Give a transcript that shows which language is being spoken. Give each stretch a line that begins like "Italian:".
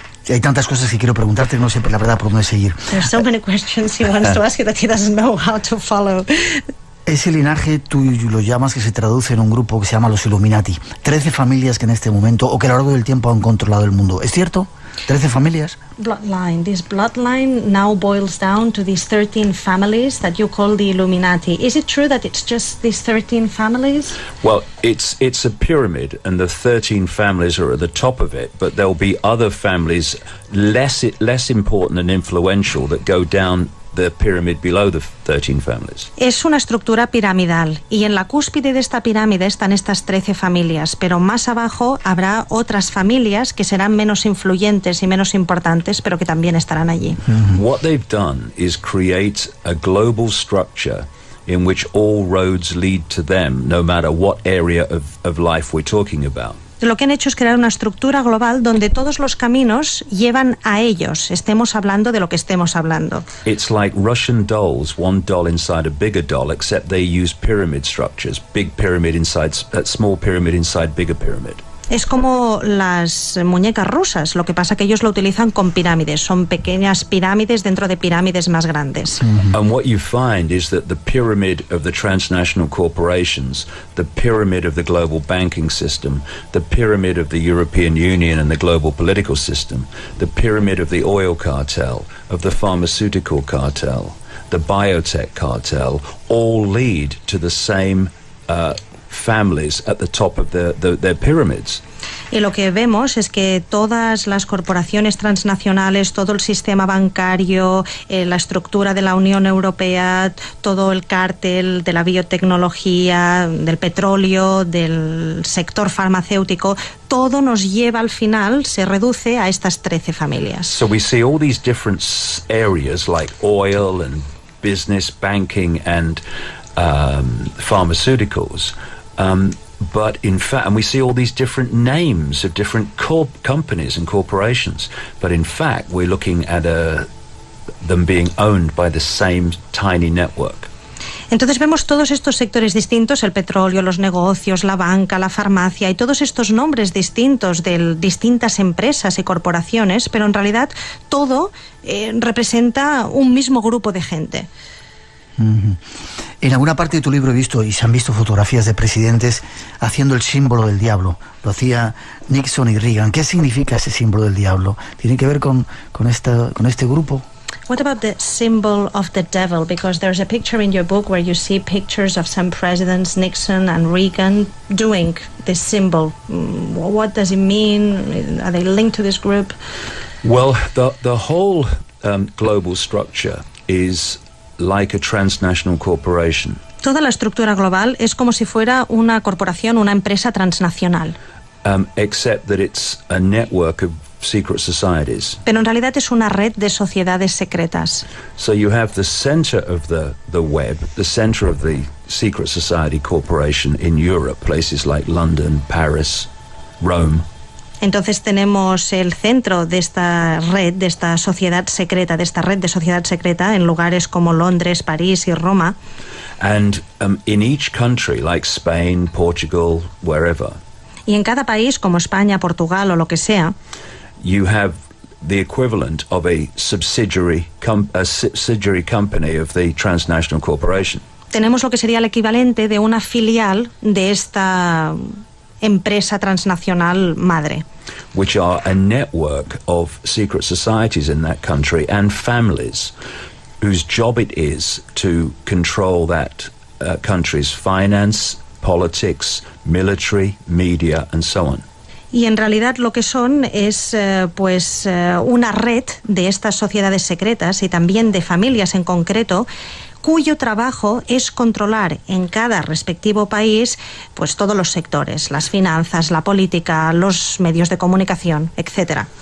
Spanish: Hay tantas cosas que quiero preguntarte, no sé la verdad por dónde seguir.
English: There's so many questions he wants to ask you that he doesn't know how to follow.
Spanish: Ese linaje, tú lo llamas, que se traduce en un grupo que se llama los Illuminati. 13 familias que en este momento, o que a lo largo del tiempo han controlado el mundo. ¿Es cierto? 13 familias?
English: Bloodline. This bloodline now boils down to these 13 families that you call the Illuminati. Is it true that it's just these 13 families? Well, it's a pyramid, and the 13 families are at the top of it, but there'll be other families less important and influential that go down the pyramid below the 13 families.
Spanish: Es una estructura piramidal y en la cúspide de esta pirámide están estas 13 familias, pero más abajo habrá otras familias que serán menos influyentes y menos importantes, pero que también estarán allí.
English: What they've done is create a global structure in which all roads lead to them, no matter what area of life we're talking about.
Spanish: Lo que han hecho es crear una estructura global donde todos los caminos llevan a ellos, estemos hablando de lo que estemos hablando.
English: It's like Russian dolls, one doll inside a bigger doll, except they use pyramid structures, big pyramid inside, small pyramid inside bigger pyramid.
Spanish: Es como las muñecas rusas, lo que pasa que ellos lo utilizan con pirámides, son pequeñas pirámides dentro de pirámides más grandes.
English: And what you find is that the pyramid of the transnational corporations, the pyramid of the global banking system, the pyramid of the European Union and the global political system, the pyramid of the oil cartel, of the pharmaceutical cartel, the biotech cartel, all lead to the same families at the top of their pyramids.
Spanish: Y lo que vemos es que todas las corporaciones transnacionales, todo el sistema bancario, la estructura de la Unión Europea, todo el cártel de la biotecnología, del petróleo, del sector farmacéutico, todo nos lleva al final, se reduce a estas 13 familias.
English: So we see all these different areas like oil and business, banking and pharmaceuticals. But in fact, and we see all these different names of different companies and corporations. But in fact, we're looking at them being owned by the same tiny network.
Spanish: Entonces vemos todos estos sectores distintos, el petróleo, los negocios, la banca, la farmacia y todos estos nombres distintos de distintas empresas y corporaciones, pero en realidad todo representa un mismo grupo de gente. En alguna parte de tu libro he visto, y se han visto fotografías de presidentes haciendo el símbolo del diablo. Lo hacía Nixon y Reagan. ¿Qué significa ese símbolo del diablo? ¿Tiene que ver con este grupo?
English: What about the symbol of the devil? Because there's a picture in your book where you see pictures of some presidents, Nixon and Reagan, doing this symbol. What does it mean? Are they linked to this group? Well, the whole global structure is like a transnational corporation.
Spanish: Toda la estructura global es como si fuera una corporación, una empresa transnacional.
English: Except that it's a network of secret societies.
Spanish: Pero en realidad es una red de sociedades secretas.
English: So you have the center of the web, the center of the secret society corporation in Europe, places like London, Paris, Rome.
Spanish: Entonces tenemos el centro de esta red, de esta sociedad secreta, de esta red de sociedad secreta en lugares como Londres, París y Roma.
English: And in each country, like Spain, Portugal, wherever.
Spanish: Y en cada país, como España, Portugal o lo que sea,
English: you have the equivalent of a subsidiary company of the transnational corporation.
Spanish: Tenemos lo que sería el equivalente de una filial de esta empresa transnacional madre.
English: Which are a network of secret societies in that country and families whose job it is to control that country's finance, politics, military, media, and so on.
Spanish: Y en realidad lo que son es una red de estas sociedades secretas y también de familias en concreto, cuyo trabajo es controlar en cada respectivo país pues todos los sectores, las finanzas, la política, los medios de comunicación, etc.